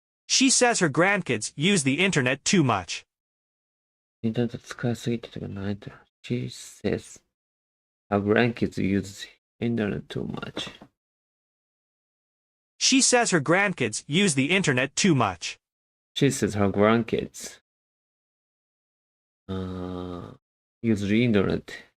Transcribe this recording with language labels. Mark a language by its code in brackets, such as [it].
[en] She says her grandkids use the internet too much. [ja] インターネット使いすぎてとかないと。 [en] She says her grandkids use internet too much. She says her grandkids use the internet too much. She says her grandkids use the internet.